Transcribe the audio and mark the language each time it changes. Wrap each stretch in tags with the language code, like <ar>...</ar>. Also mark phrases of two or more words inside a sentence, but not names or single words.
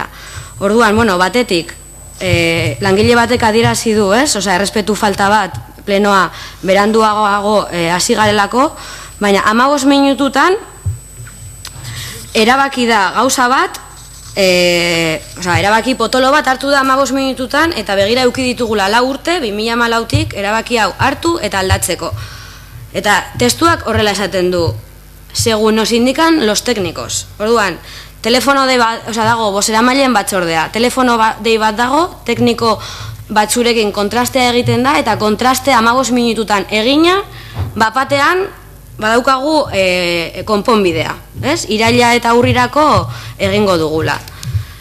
<eu>Orduan, batetik, langile batek adierazi du, errespetu falta bat, plenoa beranduago hasi garelako, baina 15 minututan erabaki da gauza bat, erabaki potolo bat hartu da 15 minututan, eta begira eduki ditugula 4 urte, 2014tik erabaki hau hartu eta aldatzeko. Eta testuak horrela esaten du,</eu> <es>según nos indican los técnicos.</es> <eu>Orduan, telefono dago bozeramaileen batzordea, telefono dei bat dago, tekniko batzurekin kontrastea egiten da, eta kontraste 15 minututan egina, bapatean badaukagu konponbidea, iraila eta urrirako egingo dugula.</eu>